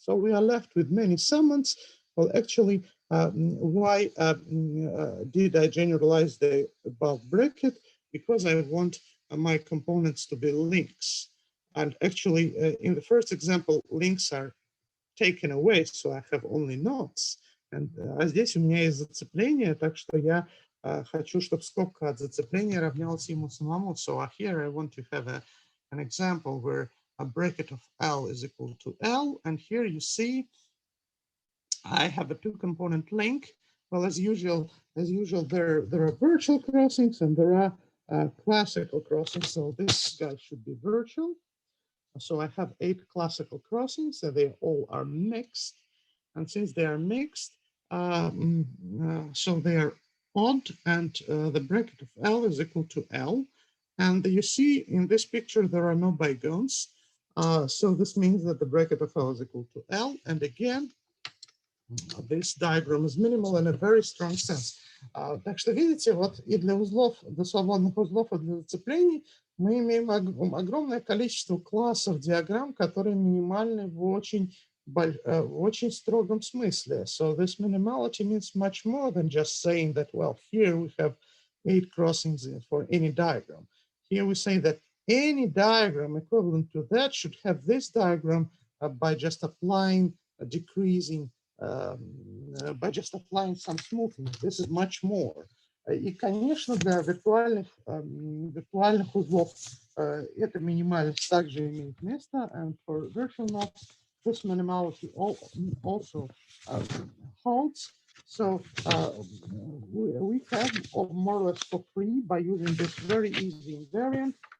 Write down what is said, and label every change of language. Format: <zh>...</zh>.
<en>So we are left with many summons. Well, actually, why did I generalize the above bracket? Because I want my components to be links. And actually, in the first example, links are taken away, so I have only knots.</en> <ru>And здесь у меня есть зацепление, так что я хочу, чтобы скобка от зацепления равнялась ему самому.</ru> <en>So here I want to have an example where a bracket of L is equal to L. And here you see I have a two-component link. Well, as usual, there are virtual crossings and there are classical crossings. So this guy should be virtual. So I have 8 classical crossings, and they all are mixed. And since they are mixed, so they are odd, and the bracket of L is equal to L. And you see in this picture, there are no bigons. So this means that the bracket of L is equal to L. And again, this diagram is minimal in a very strong sense.</en> <ru>Так что видите, вот и для узлов, для свободных узлов, и для зацеплений мы имеем огромное количество классов диаграмм, которые минимальны в очень строгом смысле.</ru> <en>So this minimality means much more than just saying that, well, here we have 8 crossings for any diagram. Here we say that any diagram equivalent to that should have this diagram by just applying a decreasing by just applying some smoothing. This is much more.</en> <ru>И, конечно, для виртуальных узлов эта минимальность также имеет место.</ru> <en>And for virtual nodes, this minimality also holds. So we have more or less for free by using this very easy invariant.</en>